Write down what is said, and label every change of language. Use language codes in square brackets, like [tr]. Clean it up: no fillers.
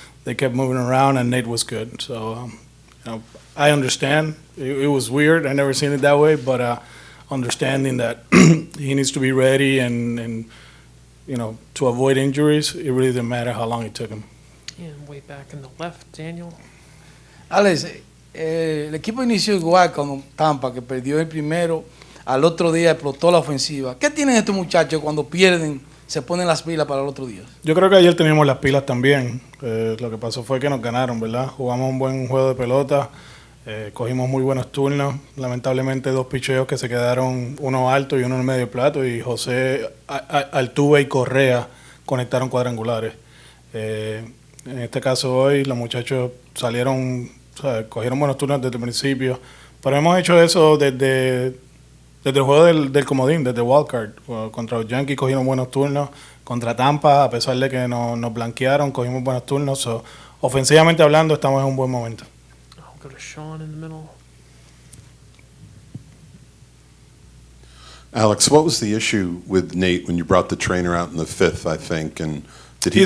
[en] They kept moving around, and Nate was good. So, I understand. It was weird. I never seen it that way, but understanding that he needs to be ready and to avoid injuries, it really didn't matter how long it took him. And way back in the left, Daniel. [es] Alex, el equipo inició igual con Tampa, que perdió el primero, al otro día explotó la ofensiva. ¿Qué tienen estos muchachos cuando pierden, se ponen las pilas para el otro día? Yo creo que ayer teníamos las pilas también. Lo que pasó fue que nos ganaron, ¿verdad? Jugamos un buen juego de pelota, cogimos muy buenos turnos. Lamentablemente 2 picheos que se quedaron, uno alto y uno en medio plato, y José, Altuve y Correa conectaron cuadrangulares. En este caso hoy los muchachos salieron, cogieron buenos turnos desde el principio, pero hemos hecho eso desde el juego del comodín, desde Wildcard. Contra los Yankees cogieron buenos turnos, contra Tampa, a pesar de que nos blanquearon, cogimos buenos turnos. So, ofensivamente hablando, estamos en un buen momento. [en] I'll go to Sean in the middle. Alex, what was the issue with Nate when you brought the trainer out in the 5th, I think, and did he